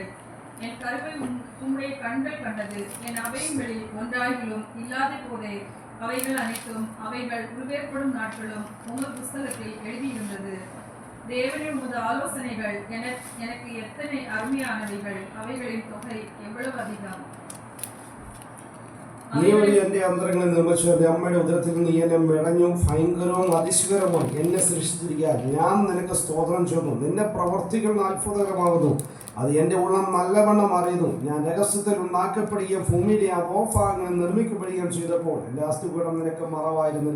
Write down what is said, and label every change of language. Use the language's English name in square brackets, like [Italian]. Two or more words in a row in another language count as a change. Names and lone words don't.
[Tamil] என் கருவை உம்முடைய கண்கள் கண்டது. என் அவயங்களில் ஒன்றாகிலும் இல்லாத போதே அவைகள் அனைத்தும் அவைகள் உருவேற்படும் நாட்களும் உமது புஸ்தகத்தில் எழுதியிருந்தது. தேவனே, உமது ஆலோசனைகள் எனக்கு எத்தனை அருமையானவைகள்! அவைகளின் தொகை எவ்வளவு அதிகம்! [Malayalam] നീ വഴി എൻ്റെ അന്തരങ്ങളെ നിർമ്മിച്ചു, എൻ്റെ അമ്മയുടെ ഉദരത്തിൽ നീ എന്നെ മെടഞ്ഞു. ഭയങ്കരവും അതിശയകരവും എന്നെ സൃഷ്ടിച്ചിരിക്കുക. ഞാൻ നിനക്ക് സ്തോത്രം ചെയ്യുന്നു. നിന്റെ പ്രവർത്തികൾ അത്ഭുതകരമാകുന്നു. അത് എൻ്റെ ഉള്ളം നല്ലവണ്ണം അറിയുന്നു. ഞാൻ രഹസ്യത്തിൽ ഉണ്ടാക്കപ്പെടുകയും ഭൂമിയിലെ അധോഭാഗങ്ങൾ നിർമ്മിക്കപ്പെടുകയും ചെയ്തപ്പോൾ എൻ്റെ അസ്ഥികൂടം നിനക്ക് മറവായിരുന്നില്ല.